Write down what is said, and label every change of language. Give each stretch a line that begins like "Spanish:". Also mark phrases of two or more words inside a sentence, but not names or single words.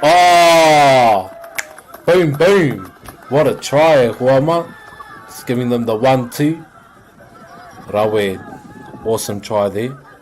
English: Boom, boom. What a try
Māori: e hoa mā.
English: Just giving them the 1-2. Rawe, awesome try there.